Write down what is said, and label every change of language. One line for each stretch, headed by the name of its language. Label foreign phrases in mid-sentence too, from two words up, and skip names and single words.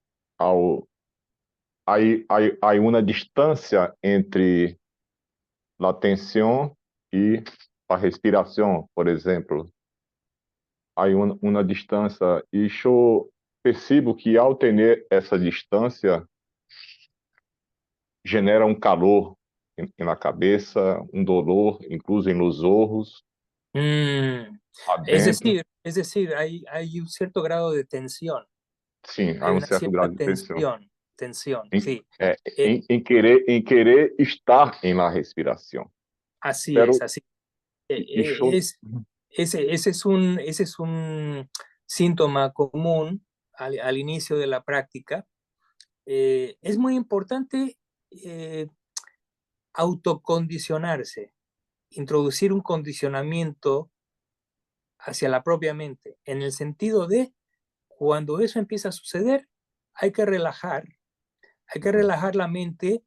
Portuguese: Há uma distância entre a atenção e a respiração, por exemplo. Há uma distância e eu percebo que ao ter essa distância genera calor na cabeça,
Spanish: dolor, incluso
Portuguese: nos olhos,
Spanish: Es adentro. decir, hay un cierto grado de tensión.
Portuguese: Sim, há
Spanish: Hay
Portuguese: um
Spanish: una
Portuguese: certo
Spanish: cierta
Portuguese: grado de tensão.
Spanish: tensión,
Portuguese: Em,
Spanish: sí.
Portuguese: em querer estar na respiração.
Spanish: Así Pero, es, así.
Portuguese: eu,
Spanish: Ese es un síntoma común al inicio de la práctica. Es muy importante autocondicionarse, introducir un condicionamiento hacia la propia mente, en el sentido de cuando eso empieza a suceder, hay que relajar la mente.